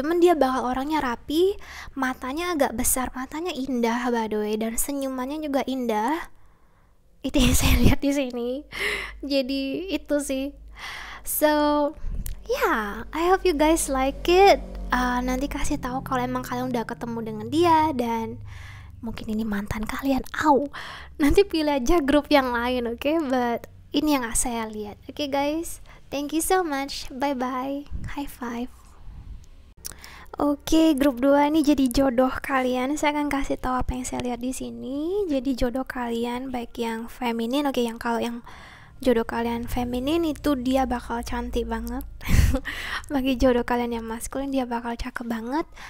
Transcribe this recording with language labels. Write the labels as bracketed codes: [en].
[id] Cuman dia bakal orangnya rapi, matanya agak besar, matanya indah [en] by the way, [id] dan senyumannya juga indah. Itu yang saya lihat di sini. Jadi itu sih. [en] So yeah, I hope you guys like it. [id] Nanti kasih tahu kalau emang kalian udah ketemu dengan dia dan mungkin ini mantan kalian. Nanti pilih aja grup yang lain, oke? But ini yang saya lihat. [en] Oke guys, thank you so much. Bye bye. High five. [id] Oke, grup 2 ini jadi jodoh kalian. Saya akan kasih tahu apa yang saya lihat di sini. Jadi jodoh kalian baik yang feminin, oke, yang kalau yang jodoh kalian feminin itu dia bakal cantik banget. Bagi jodoh kalian yang maskulin dia bakal cakep banget.